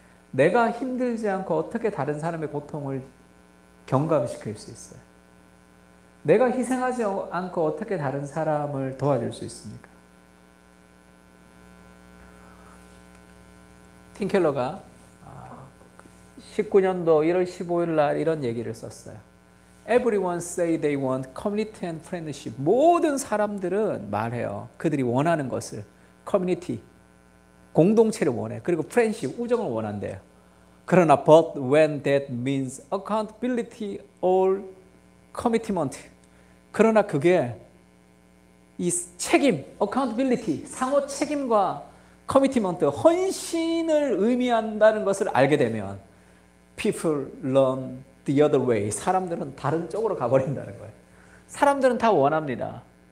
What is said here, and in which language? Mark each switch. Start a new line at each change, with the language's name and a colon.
Korean: 내가 힘들지 않고 어떻게 다른 사람의 고통을 경감시킬 수 있어요? 내가 희생하지 않고 어떻게 다른 사람을 도와줄 수 있습니까? 팀 켈러가 19년도 1월 15일 날 이런 얘기를 썼어요.
English: Everyone say they want community and friendship.
Korean: 모든 사람들은 말해요. 그들이 원하는 것을. 커뮤니티, 공동체를 원해. 그리고 friendship, 우정을 원한대요. 그러나
English: but when that means accountability or commitment.
Korean: 그러나 그게 이 책임, accountability, 상호 책임과 commitment, 헌신을 의미한다는 것을 알게 되면
English: people run the other way.
Korean: 사람들은 다른 쪽으로 가버린다는 거예요. 사람들은 다 원합니다.